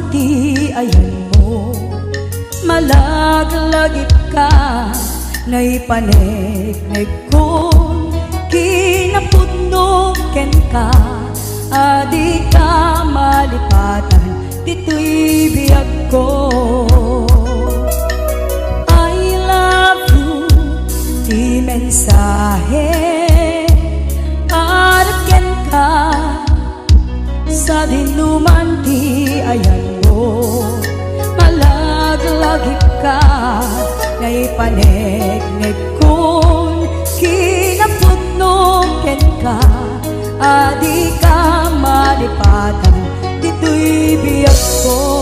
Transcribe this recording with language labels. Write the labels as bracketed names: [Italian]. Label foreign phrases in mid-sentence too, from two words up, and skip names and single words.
[Iloko] ti ayan mo malaglagip ka naipanegnek kon kinapudno ken ka adi ka malipatan dito'y biyag ko [English] I love you [Iloko] ti mensahe dinuman ti ayan mo, malaglagip ka, ngay panegnek kun kinapudnong ken ka, adi ka malipatan, dito'y biyak ko.